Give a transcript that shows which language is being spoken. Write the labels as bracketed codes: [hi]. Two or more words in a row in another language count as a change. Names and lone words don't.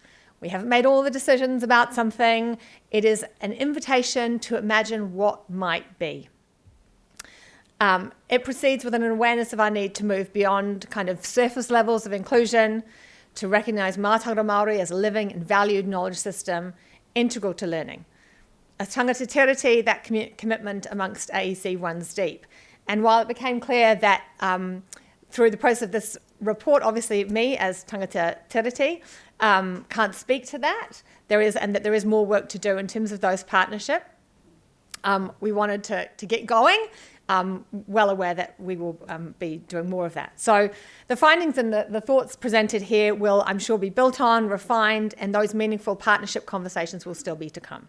[en] We haven't made all the decisions about something. It is an invitation to imagine what might be. It proceeds with an awareness of our need to move beyond kind of surface levels of inclusion, to recognise [mi] mātauranga Māori [en] as a living and valued knowledge system integral to learning. [mi] As tangata tiriti, [en] that commitment amongst AEC runs deep. And while it became clear that through the process of this report, obviously me as [mi] tangata tiriti [en] can't speak to that, there is more work to do in terms of those partnerships. We wanted to get going, well aware that we will be doing more of that. So the findings and the thoughts presented here will, I'm sure, be built on, refined, and those meaningful partnership conversations will still be to come.